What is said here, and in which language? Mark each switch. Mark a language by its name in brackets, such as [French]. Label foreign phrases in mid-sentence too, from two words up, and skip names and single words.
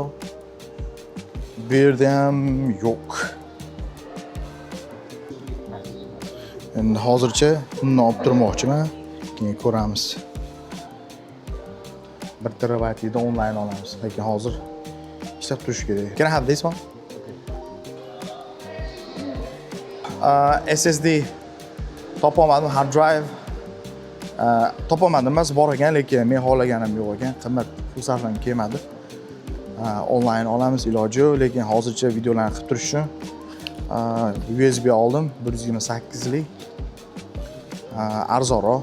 [Uzbek] Bu yerda ham yo'q. Endi hozircha uni olib turmoqchiman. Keyin ko'ramiz. 1 terabaytlikda onlayn olamiz. Lekin hozir ishlab turish kerak. [English] Can I have this one? [Uzbek] SSD topolmadim, [English] hard drive [Uzbek] topolmadim emas, bor ekan, lekin men xohlaganim yo'q ekan, qimmat pul sarflanib kelmadi. Onlayn olamiz, iloji yo'q, lekin hozircha videolarni qilib turish uchun USB oldim, 128 lik. Arzonroq.